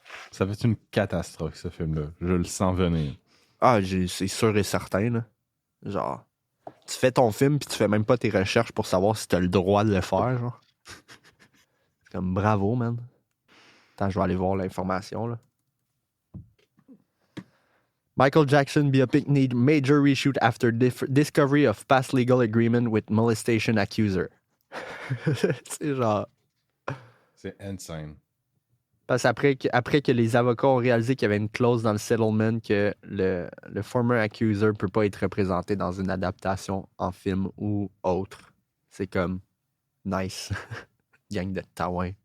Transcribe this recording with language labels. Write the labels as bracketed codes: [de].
[fr] Ça va être une catastrophe, ce film-là. Je le sens venir. Ah, c'est sûr et certain, là. Genre, tu fais ton film puis tu fais même pas tes recherches pour savoir si t'as le droit de le faire, genre. C'est comme bravo, man. Attends, je vais aller voir l'information, là. [en] Michael Jackson biopic need major reshoot after discovery of past legal agreement with molestation accuser. [fr] C'est genre... C'est insane. Parce qu'après que les avocats ont réalisé qu'il y avait une clause dans le settlement que le [en] former accuser [fr] peut pas être représenté dans une adaptation en film ou autre. C'est comme nice. Gang de taouin.